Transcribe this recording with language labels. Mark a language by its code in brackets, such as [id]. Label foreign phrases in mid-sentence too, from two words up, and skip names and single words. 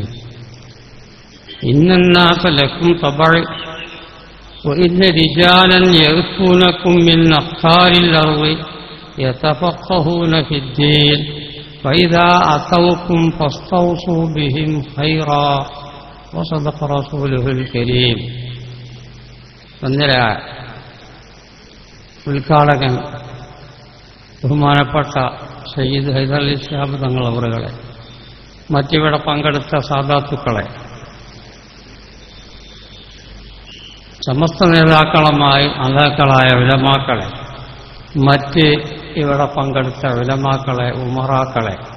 [ar] إن الناس لكم طبع وإن رجالا يأتونكم من أقطار الأرض يتفقهون في الدين فإذا أتوكم فاستوصوا بهم خيرا. وصدق رسوله الكريم. [ml] ഉദ്ഘാടകൻ ബഹുമാനപ്പെട്ട സയ്യിദ് ഹൈദർ അലി ശിഹാബ് തങ്ങൾ അവറുകളെ, മറ്റിവിടെ പങ്കെടുത്ത സാദാത്തുക്കളെ, സമസ്ത നേതാക്കളായ ഉലമാക്കളെ, മറ്റ് ഇവിടെ പങ്കെടുത്ത ഉലമാക്കളെ, ഉമറാക്കളെ,